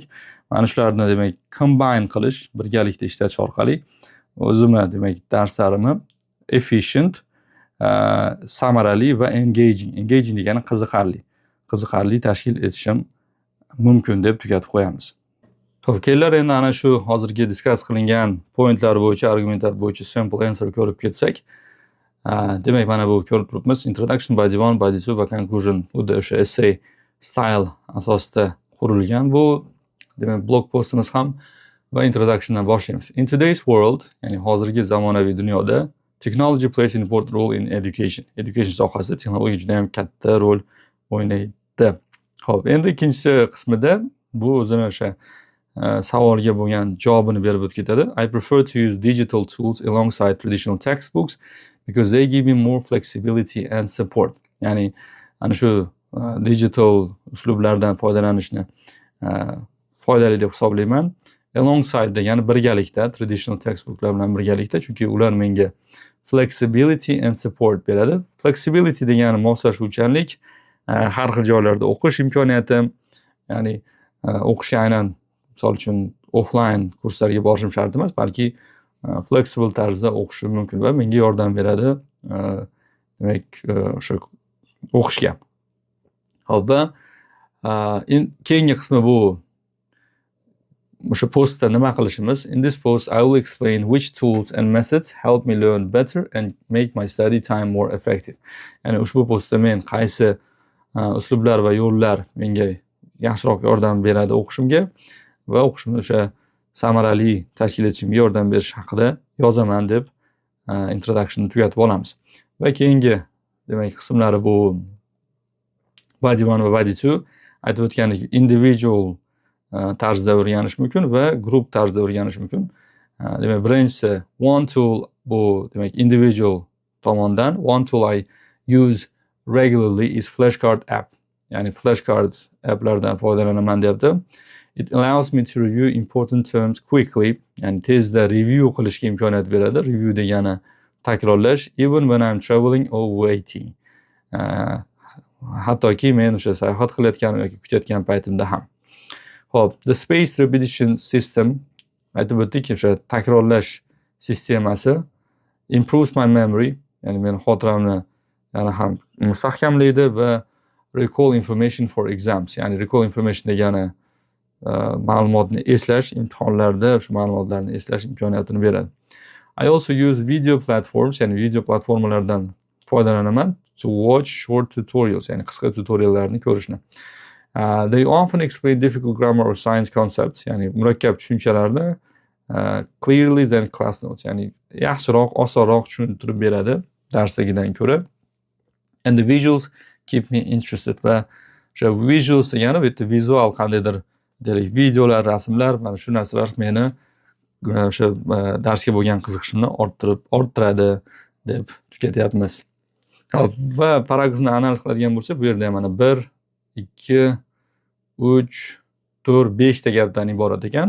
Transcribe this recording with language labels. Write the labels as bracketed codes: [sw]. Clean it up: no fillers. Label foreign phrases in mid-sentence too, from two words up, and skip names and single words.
[uz] Mana shularni demak combine qilish, birgalikda ishlatish orqali o'zimni demak darslarimni efficient, samarali va engaging. Engaging degani qiziqarli tashkil etishim mumkin deb tugatib qo'yamiz. Xo'p, kelinlar endi ana shu hozirgi discuss qilingan pointlar bo'yicha, argumentlar bo'yicha [en] sample answer [uz] ko'rib ketsak. Demak, mana bu ko'rib turibmiz. Introduction, body 1, body 2 va conclusion xuddi o'sha [en] essay style [uz] asosida qurilgan. Bu demak blog postimiz ham va introductiondan boshlaymiz. [en] In today's world, [uz] ya'ni hozirgi zamonaviy dunyoda [en] technology plays an important role in education. [uz] Education sohasida texnologiya juda ham katta rol o'ynaydi. Xo'p, endi ikkinchi qismida bu o'zini o'sha savolga bo'lgan javobini berib o'tib ketadi. [en] I prefer to use digital tools alongside traditional textbooks because they give me more flexibility and support. [uz] Ya'ni ana shu digital uslublardan foydalanishni foydali deb hisoblayman. Alongside degani birgalikda, traditional textbooklar bilan birgalikda, chunki ular menga [en] flexibility and support [uz] beradi. Flexibility degani moslashuvchanlik, har xil joylarda o'qish imkoniyati, ya'ni o'qishga aynan misol uchun offline kurslarga borishim shart emas, balki flexible tarzda o'qishim mumkin va menga yordam beradi demak o'sha o'qishga. Hop, va keyingi qismi bu o'sha postda nima qilishimiz. [en] In this post I will explain which tools and methods help me learn better and make my study time more effective. [uz] Ya'ni ushbu postda men qaysi uslublar va yo'llar menga yaxshiroq yordam beradi o'qishimga va o'qishimni o'sha samarali tashkil etishimga yordam berish haqida yozaman deb introductionni tugatib olamiz. Va keyingi demak qismlari bu body 1 va body 2. Aytib o'tgandek, individual tarzda o'rganish mumkin va group tarzda o'rganish mumkin. Demak, birinchisi [en] one tool [uz] bu demak individual tomondan. [en] One tool I use regularly is flashcard app. [uz] Ya'ni [en] flashcard applardan [uz] foydalanaman deyapti. [en] It allows me to review important terms quickly. [uz] Ya'ni tezda review qilishga imkoniyat beradi. Review degani takrorlash, [en] even when I'm traveling or waiting. [uz] Hattoki men o'sha sayohat qilayotgan yoki kutayotgan paytimda ham. Xo'p, [en] the spaced repetition system, [uz] aytib o'tdik, o'sha takrorlash sistemasi [en] improves my memory, [uz] ya'ni meni xotiramni yana ham mustahkamlaydi va [en] recall information for exams, [uz] ya'ni [en] recall information [uz] degani ma'lumotni eslash, imtihonlarda o'sha ma'lumotlarni eslash imkoniyatini beradi. [en] I also use video platforms, [uz] ya'ni video platformalardan foydalanaman [en] to watch short tutorials, [uz] ya'ni qisqa tutoriallarni ko'rishni. [en] They often explain difficult grammar or science concepts, [uz] ya'ni murakkab tushunchalarni [en] clearly than class notes, [uz] ya'ni yaxshiroq, osonroq tushuntirib beradi darsdagidan ko'ra. [en] And the visuals keep me interested. [uz] Va o'sha visuals degani bu yerda vizual qandaydir deylik videolar, rasmlar, mana shu narsalar meni o'sha darsga bo'lgan qiziqishimni orttiradi deb tugatyapmiz. Hop, va paragrafni analiz qiladigan bo'lsak, bu yerda mana 1, 2, 3, 4, 5 ta gapdan iborat ekan.